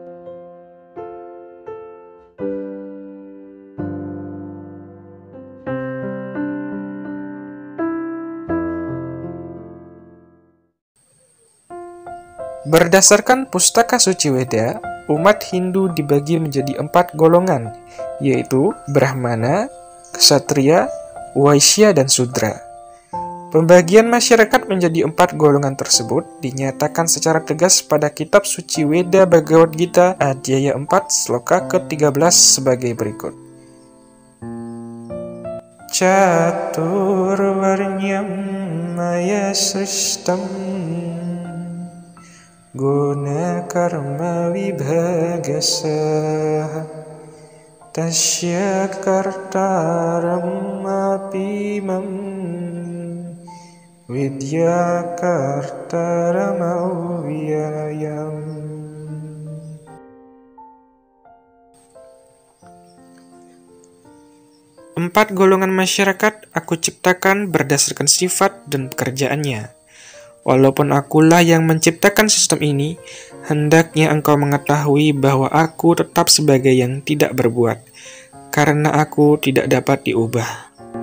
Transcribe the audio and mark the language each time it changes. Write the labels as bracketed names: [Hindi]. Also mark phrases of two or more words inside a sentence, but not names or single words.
[Indonesian] Berdasarkan Pustaka Suci Weda, umat Hindu dibagi menjadi 4 golongan, yaitu Brahmana, Ksatria, Waisya, dan Sudra. Pembagian masyarakat menjadi 4 golongan tersebut dinyatakan secara tegas pada kitab suci Weda Bhagavad Gita Adhyaya 4 sloka ke-13 sebagai berikut. [Sanskrit] चातुर्वर्ण्यं मया सृष्टं गुण कर्म विभागशः तस्य कर्तारम् अपि माम् विद्ध्यकर्तारम् अव्ययम्. [Indonesian] Empat golongan masyarakat aku ciptakan berdasarkan sifat dan pekerjaannya. Walaupun akulah yang menciptakan sistem ini, hendaknya engkau mengetahui bahwa aku tetap sebagai yang tidak berbuat, karena aku tidak dapat diubah.